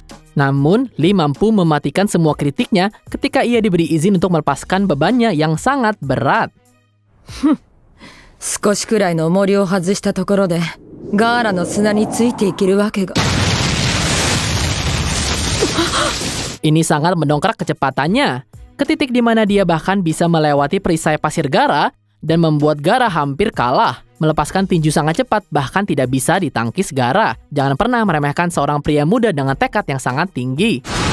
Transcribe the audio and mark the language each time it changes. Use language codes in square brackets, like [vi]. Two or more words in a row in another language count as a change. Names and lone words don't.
[id] Namun, Lee mampu mematikan semua kritiknya ketika ia diberi izin untuk melepaskan bebannya yang sangat berat. [ja] 少しくらいの重りを外したところでガーラの砂についていけるわけが。 [id] Ini sangat mendongkrak kecepatannya, ke titik di mana dia bahkan bisa melewati perisai pasir Gaara dan membuat Gaara hampir kalah. Melepaskan tinju sangat cepat, bahkan tidak bisa ditangkis Gaara. Jangan pernah meremehkan seorang pria muda dengan tekad yang sangat tinggi.